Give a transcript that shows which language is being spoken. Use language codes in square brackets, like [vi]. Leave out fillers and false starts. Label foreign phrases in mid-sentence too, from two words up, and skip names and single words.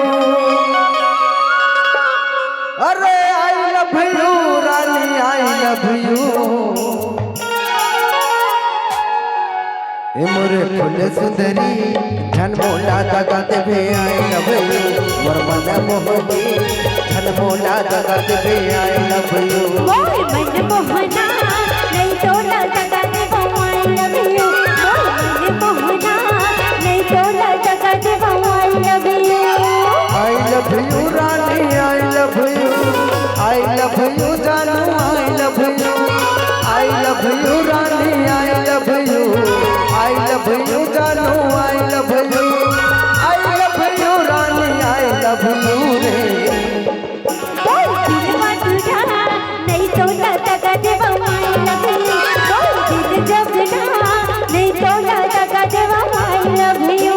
[hne] अरे [en] I love you [hne] रानी [en] I love you [hne] ए मोरे फूल सुंदरी झन मोला दगा देबे [en] I love you [hne] मोर मन मोहनी झन मोला दगा देबे [en] I love you [hne] मोर मन मोहना नहीं तो दगा देबो [en] I love you [hne] मोर मन मोहना नहीं तो दगा देबो [en] I love you I love you Rani I love you Jaanu I love you I love you Rani I love you Jaanu I love you Rani I love you re [hne] बोल दिल मधुरा नहीं तो दगा देबो [en] I love you [hne] बोल दिल जगना नहीं तो दगा देबो [en] I love you